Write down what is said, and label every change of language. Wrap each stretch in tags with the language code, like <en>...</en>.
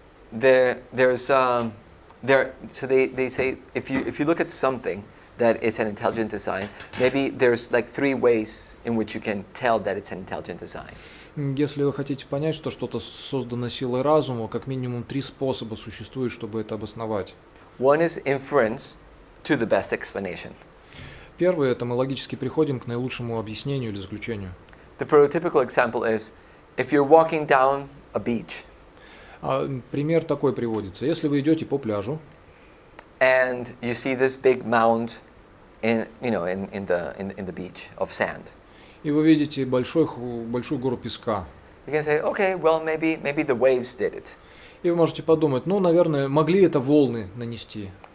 <en>So they say if you look at something that is an intelligent design, maybe there's like 3 ways in which you can tell that it's an intelligent design.</en> <ru>Если вы хотите понять, что что-то создано силой разума, как минимум 3 способа существует, чтобы это обосновать.</ru> <en>One is inference to the best explanation.</en> <ru>Первое – это мы логически приходим к наилучшему объяснению или заключению.</ru> <en>The prototypical example is if you're walking down a beach.</en> <ru>Пример такой приводится. Если вы идете по пляжу,</ru> <en>and you see this big mound in the beach of sand.</en> <ru>И вы видите большую гору песка.</ru> <en>You can say, okay, well, maybe the waves did it.</en> <ru>И вы можете подумать, ну, наверное, могли это волны нанести.</ru>